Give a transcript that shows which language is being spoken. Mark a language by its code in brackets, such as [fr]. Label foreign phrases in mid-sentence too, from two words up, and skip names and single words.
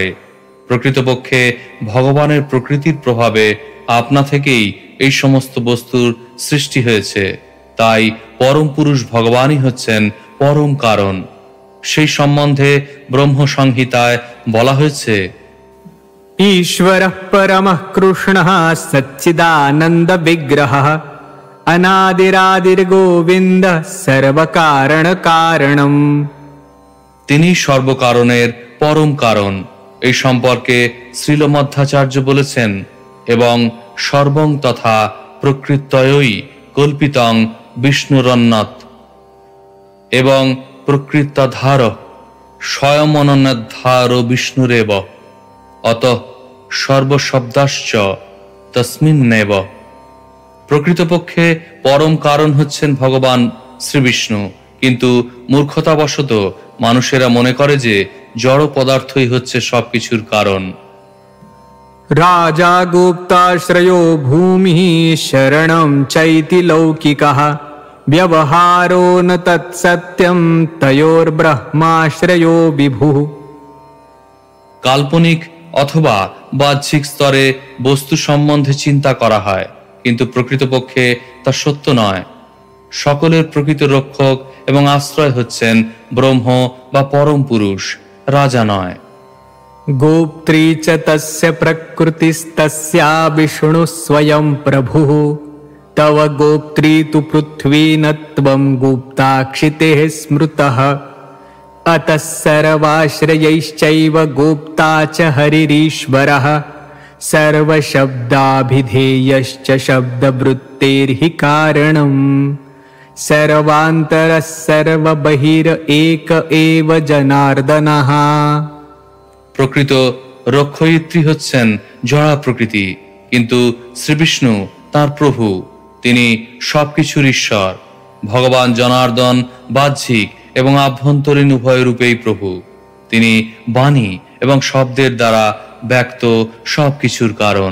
[bn] প্রকৃতপক্ষে ভগবানের প্রকৃতির প্রভাবে আপনা থেকেই এই সমস্ত বস্তুর সৃষ্টি হয়েছে। তাই পরম পুরুষ ভগবানই হচ্ছেন পরম কারণ। সেই সম্বন্ধে ব্রহ্ম সংহিতায় বলা হয়েছে, [sa] ईश्वरः परमः कृष्णः सच्चिदानन्द विग्रहः अनादिरादिर्गोविन्दः सर्वकारण कारणम्। [bn] তিনি সর্বকারণের পরম কারণ। এই সম্পর্কে শ্রীলমধ্যাচার্য বলেছেন, [sa] এবং সর্বং তথা প্রকৃত্যয়ই কল্পিতং বিষ্ণুরন্নত, এবং প্রকৃতধার স্বয়ং অনন্যধার বিষ্ণুরেব অতঃ সর্বশব্দাশ্চ তস্মিন্নেব। [bn] প্রকৃতপক্ষে পরম কারণ হচ্ছেন ভগবান শ্রীবিষ্ণু, কিন্তু মূর্খতাবশত মানুষেরা মনে করে যে জড় পদার্থই হচ্ছে সবকিছুর কারণ। [sa] राजा गुप्ताश्रयो भूमिः शरणं चैति लौकिकः व्यवहारो न तत्सत्यं तयोर्ब्रह्माश्रयो विभुः। [bn] কাল্পনিক অথবা বাহ্যিক স্তরে বস্তু সম্বন্ধে চিন্তা করা হয়, কিন্তু প্রকৃতপক্ষে তা সত্য নয়। সকলের প্রকৃত রক্ষক এবং আশ্রয় হচ্ছেন ব্রহ্ম বা পরম পুরুষ, রাজা নয়। [sa] गोप्त्री च तस्य प्रकृतिस्तस्या विष्णुः स्वयं प्रभुः तव गोप्त्री तु पृथ्वी न त्वं गुप्ताक्षितेः स्मृतः अतः सर्वाश्रयैश्चैव गोप्ता च हरिरीश्वरः सर्वशब्दाभिधेयश्च शब्दवृत्तेर्हि कारणम् सर्वान्तरः सर्वबहिर एक एव जनार्दनः। [bn] প্রকৃত রক্ষয়িত্রী হচ্ছেন জড়া প্রকৃতি, কিন্তু শ্রীবিষ্ণু তার প্রভু। তিনি সবকিছুর ঈশ্বর। ভগবান জনার্দন বাহ্যিক এবং আভ্যন্তরীণ উভয় রূপেই প্রভু। তিনি বাণী এবং শব্দের দ্বারা ব্যক্ত সবকিছুর কারণ।